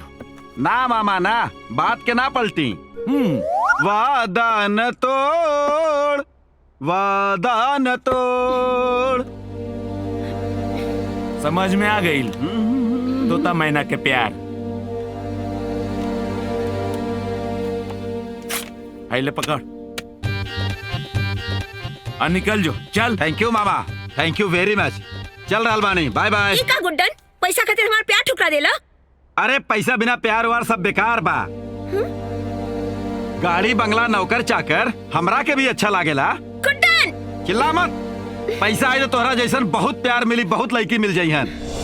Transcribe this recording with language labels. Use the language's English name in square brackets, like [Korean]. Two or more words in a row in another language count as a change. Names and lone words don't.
[Bhojpuri] ना मामा ना, बात के ना पलटी। वादा न तोड़, वादा न तोड़। समझ में आ गई? तोता मैना के प्यार। ले पकड़, निकल जो, चल। [English] thank you मामा, thank you very much. [Bhojpuri] चल रहल बानी, [English] bye bye. [Bhojpuri] ई का गुड्डन, पैसा खातिर हमार प्यार ठुकरा देला? अरे पैसा बिना प्यार वार सब बेकार बा। गाड़ी बंगला नौकर चाकर हमरा के भी अच्छा लागेला। गुड्डन चिल्ला मत। पैसा आई तो तोहरा जैसन बहुत प्यार मिली, बहुत लड़की मिल जाई हन।